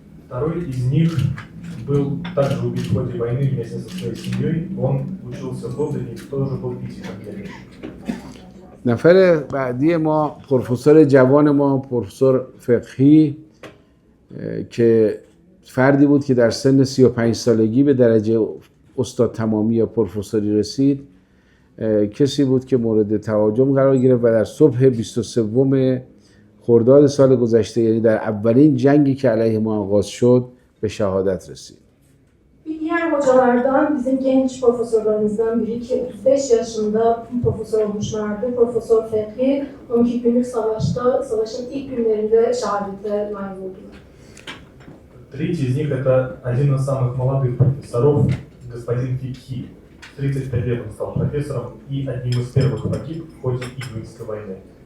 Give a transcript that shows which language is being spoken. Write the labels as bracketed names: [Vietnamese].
[Russian] Второй из них был также убит в ходе войны вместе со своей семьей. Он учился в Лондоне и тоже был физиком-ядерщиком. [Persian] نفر بعدی ما پروفسور جوان ما پروفسور فقهی که فردی بود که در سن 35 سالگی به درجه استاد تمامی یا پروفسوری رسید. کسی بود که مورد تهاجم قرار گرفت و در صبح 23 خرداد سال گذشته، یعنی در اولین جنگی که علیه ما آغاز شد، به شهادت رسید. [Turkish] Bir diğer hocalardan bizim genç profesörlerimizden biri ki 35 yaşında profesör olmuşlardı. Profesör Fekhi 12 günlük savaşta, savaşın ilk günlerinde şehadete nail oldular. [Russian] Третий из них это один из самых молодых профессоров, господин Фекхи. 35 лет он стал профессором и одним из первых погиб в ходе Июньской войны.